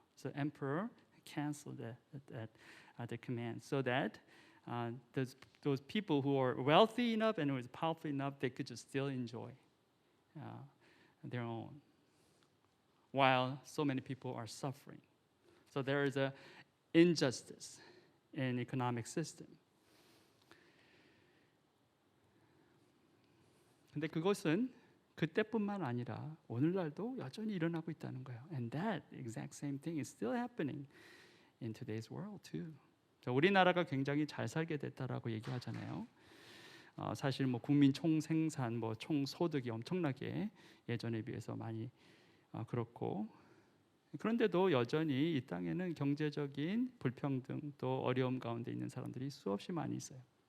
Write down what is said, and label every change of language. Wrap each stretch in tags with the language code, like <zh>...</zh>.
<en>So the emperor canceled the command, so that those people who are wealthy enough and who is powerful enough, they could just still enjoy their own, while so many people are suffering. So there is a injustice in economic system.</en> <ko>근데 그것은 그때뿐만 아니라 오늘날도 여전히 일어나고 있다는 거예요.</ko> <en>And that exact same thing is still happening in today's world too.</en> <ko>우리나라가 굉장히 잘 살게 됐다라고 얘기하잖아요. 사실 뭐 국민 총생산, 뭐 총소득이 엄청나게 예전에 비해서 많이 그렇고, 그런데도 여전히 이 땅에는 경제적인 불평등 또 어려움 가운데 있는 사람들이 수없이 많이 있어요.</ko>